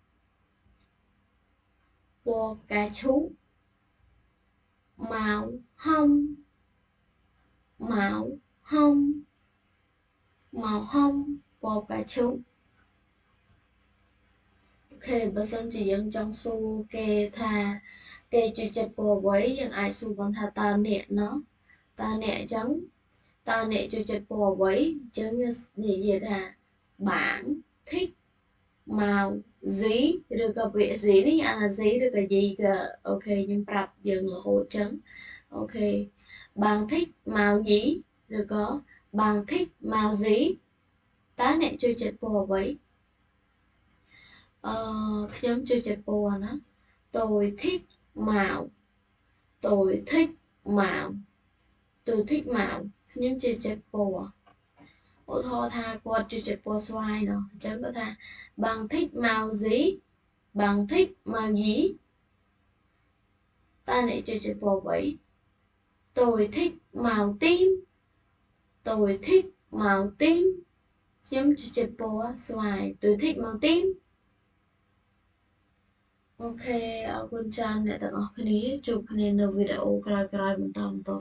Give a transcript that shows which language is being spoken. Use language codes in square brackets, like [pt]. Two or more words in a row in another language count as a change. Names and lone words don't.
[km] ពណ៌កាឈូម៉ៅហុំម៉ៅហុំម៉ៅហុំពណ៌កាឈូអូខេបើសិនជាយើងចង់សួរគេ ថាគេចូលចិត្តពណ៌អ្វីយើងអាចសួរគាត់ថាតើអ្នកណោះតើអ្នកអញ្ចឹងតើអ្នកចូលចិត្តពណ៌អ្វីអញ្ចឹងយើងនិយាយថា [vi] bạn thích màu gì [km] ឬក៏ពាក្យ gì នេះអានថា gì ឬក៏ gì ក៏អូខេខ្ញុំប្រាប់យើងរហូតអញ្ចឹងអូខេ [vi] bạn thích màu gì [km] ឬក៏ [vi] bạn thích màu gì [km] តើអ្នកចូលចិត្តពណ៌អ្វី ខ្ញុំចូលចិត្តពណ៌ណា [vi] tôi thích màu tôi thích màu tôi thích màu [km] ខ្ញុំចូលចិត្តពណ៌ឧទាហរណ៍ថាគាត់ចូលចិត្តពណ៌ស្វាយណោះអញ្ចឹងគាត់ថា [vi] bạn thích màu gì bạn thích màu gì [km] តើអ្នកចូលចិត្តពណ៌អ្វី [vi] tôi thích màu tím tôi thích màu tím [km] ខ្ញុំចូលចិត្តពណ៌ស្វាយ [vi] tôi thích màu tím [km] អូខេអរគុណច្រើនអ្នកទាំងអស់គ្នាជួបគ្នានៅវីដេអូក្រោយៗបន្ត